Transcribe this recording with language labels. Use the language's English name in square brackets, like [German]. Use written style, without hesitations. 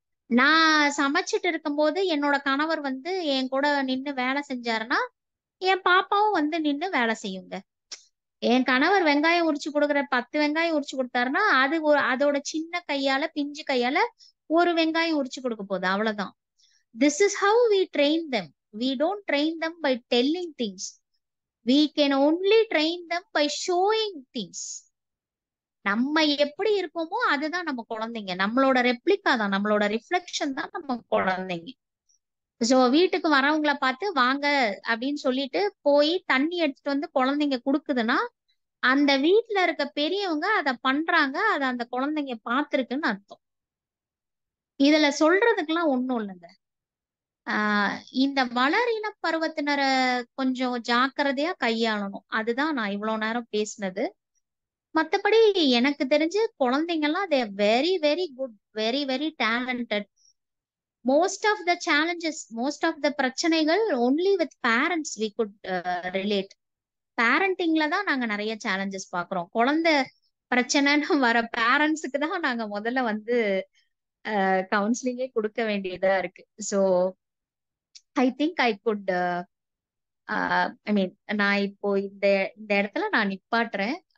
[Tamil] நான் சமைச்சிட்டு இருக்கும்போது என்னோட கணவர் வந்து என் கூட நின்னு வேலை செஞ்சாருன்னா என் பாப்பாவும் வந்து நின்னு வேலை செய்யுங்க. என் கணவர் வெங்காயம் உரிச்சு கொடுக்குற 10 வெங்காயம் உரிச்சு கொடுத்தாருன்னா அது அதோட சின்ன கையால பிஞ்சு கையால ஒரு வெங்காயம் உரிச்சு கொடுக்க போகுது, அவ்வளவுதான். [English] This is how we train them. We don't train them by telling things. We can only train them by showing things. [Tamil] நம்ம எப்படி இருப்போமோ அதுதான் நம்ம குழந்தைங்க. நம்மளோட ரெப்ளிகா தான், நம்மளோட ரிஃப்ளெக்ஷன் தான் நம்ம குழந்தைங்க. சோ வீட்டுக்கு வரவங்கள பார்த்து வாங்க அப்படின்னு சொல்லிட்டு போய் தண்ணி எடுத்துட்டு வந்து குழந்தைங்க குடுக்குதுன்னா அந்த வீட்டுல இருக்க பெரியவங்க அத பண்றாங்க, அத அந்த குழந்தைங்க பார்த்திருக்குன்னு அர்த்தம். இதுல சொல்றதுக்கெல்லாம் ஒண்ணும் இல்லைங்க. இந்த வளரின பருவத்தினரை கொஞ்சம் ஜாக்கிரதையா கையாளணும். அதுதான் நான் இவ்வளவு நேரம் பேசினது. மத்தபடி எனக்கு தெரிஞ்சு குழந்தைங்க எல்லாம் [English] they are very very good, very very talented. Most of the challenges, most of the பிரச்சனைகள் only with parents we could relate. [Tamil] பேரண்டிங்ல தான் நாங்க நிறைய சேலஞ்சஸ் பாக்குறோம். குழந்தை பிரச்சனைன்னு வர பேரண்ட்ஸுக்கு தான் நாங்க முதல்ல வந்து கவுன்சிலிங்கே கொடுக்க வேண்டியதா இருக்கு. [English] so I think I could I mean [Tamil] நான் இப்போ இந்த இந்த இடத்துல நான் நிப்பாட்டுறேன்.